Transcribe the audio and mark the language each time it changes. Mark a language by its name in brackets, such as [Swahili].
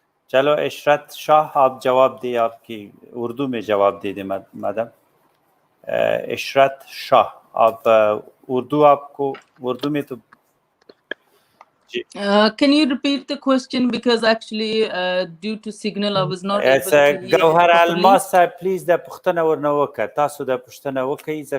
[Urdu] چلو عشرت شاہ آپ جواب دیں, آپ کی اردو میں جواب دے دیں میڈم. عشرت شاہ آپ اردو, آپ کو اردو میں تو [English] can you repeat the question because actually due to signal I was not able to hear Gohar properly. [Urdu] الماس صاحب پلیز [Pashto] د پښتنه ورنه وکړه, تاسو د پښتنه وکړئ.